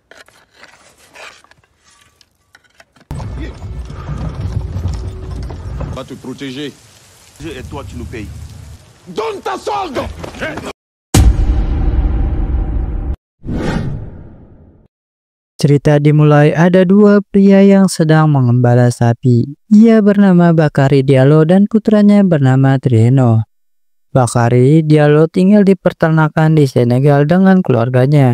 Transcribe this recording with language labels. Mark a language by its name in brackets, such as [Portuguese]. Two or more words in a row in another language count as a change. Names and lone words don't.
[French] Va te protéger. Et toi, tu nous payes. Donne ta solde! [Indonesian] Cerita dimulai ada dua pria yang sedang mengembala sapi. Ia bernama Bakari Diallo dan putranya bernama Trieno. Bakari Diallo tinggal di peternakan di Senegal dengan keluarganya.